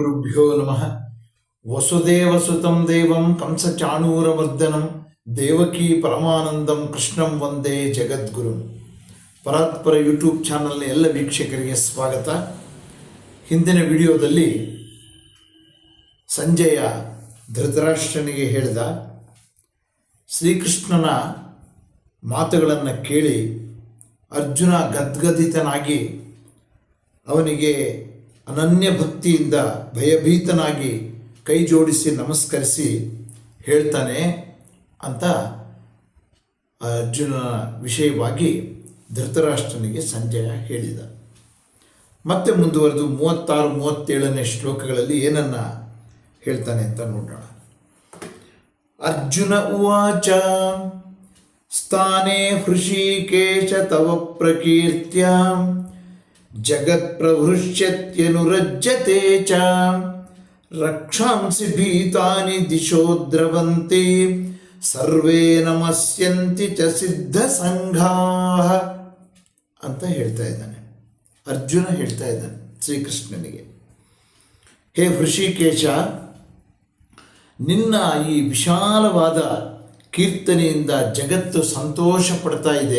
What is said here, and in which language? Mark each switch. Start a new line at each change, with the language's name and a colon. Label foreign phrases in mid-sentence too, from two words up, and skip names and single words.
Sanskrit: ಗುರುಭ್ಯೋ ನಮಃ. ವಸುದೇವಸುತಂ ದೇವಂ ಕಂಸಚಾಣೂರಮರ್ದನಂ ದೇವಕೀ ಪರಮಾನಂದಂ ಕೃಷ್ಣಂ ವಂದೇ ಜಗದ್ಗುರು.
Kannada: ಪರಾತ್ಪರ ಯೂಟ್ಯೂಬ್ ಚಾನಲ್ನ ಎಲ್ಲ ವೀಕ್ಷಕರಿಗೆ ಸ್ವಾಗತ. ಹಿಂದಿನ ವಿಡಿಯೋದಲ್ಲಿ ಸಂಜಯ ಧೃತರಾಷ್ಟ್ರನಿಗೆ ಹೇಳಿದ ಶ್ರೀಕೃಷ್ಣನ ಮಾತುಗಳನ್ನು ಕೇಳಿ ಅರ್ಜುನ ಗದ್ಗದಿತನಾಗಿ ಅವನಿಗೆ ಅನನ್ಯ ಭಕ್ತಿಯಿಂದ ಭಯಭೀತನಾಗಿ ಕೈ ಜೋಡಿಸಿ ನಮಸ್ಕರಿಸಿ ಹೇಳ್ತಾನೆ ಅಂತ ಅರ್ಜುನನ ವಿಷಯವಾಗಿ ಧೃತರಾಷ್ಟ್ರನಿಗೆ ಸಂಜಯ ಹೇಳಿದ. ಮತ್ತೆ ಮುಂದುವರೆದು 36-37ನೇ ಶ್ಲೋಕಗಳಲ್ಲಿ ಏನನ್ನ ಹೇಳ್ತಾನೆ ಅಂತ ನೋಡೋಣ.
Sanskrit: ಅರ್ಜುನ ಉವಾಚ ಸ್ಥಾನೇ ಹೃಷೀಕೇಶ ತವ ಪ್ರಕೀರ್ತ್ಯ ಜಗತ್ಪ್ರಹೃಷ್ಯತ್ಯನುರಜ್ಯತೆ ಚ ರಕ್ಷಾಂಸಿ ಭೀತಾನಿ ದಿಶೋ ದ್ರವಂತಿ ಸರ್ವೇ ನಮಸ್ಯಂತಿ ಚ ಸಿದ್ಧ ಸಂಘಾಃ
Kannada: ಅಂತ ಹೇಳ್ತಾ ಇದ್ದಾನೆ. ಅರ್ಜುನ ಹೇಳ್ತಾ ಇದ್ದಾನೆ ಶ್ರೀಕೃಷ್ಣನಿಗೆ, ಹೇ ಹೃಷಿಕೇಶ, ನಿನ್ನ ಈ ವಿಶಾಲವಾದ ಕೀರ್ತನೆಯಿಂದ ಜಗತ್ತು ಸಂತೋಷ ಪಡ್ತಾ ಇದೆ.